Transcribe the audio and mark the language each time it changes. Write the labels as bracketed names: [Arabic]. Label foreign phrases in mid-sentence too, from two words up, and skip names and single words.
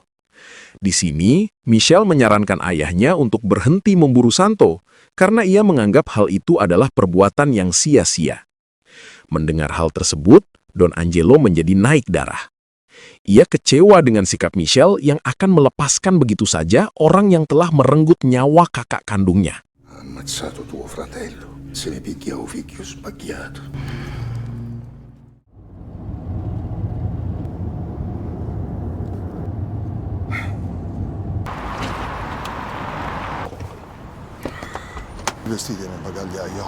[Indonesian] Di sini, Michelle menyarankan ayahnya untuk berhenti memburu Santo karena ia menganggap hal itu adalah perbuatan yang sia-sia. Mendengar hal tersebut, Don Angelo menjadi naik darah. Ia kecewa dengan sikap Michelle yang akan melepaskan begitu saja orang yang telah merenggut nyawa kakak kandungnya. [Italian] Ha ammazzato tuo fratello. Se ne picchia un figlio spacchiato. I vestiti nel bagagliaio.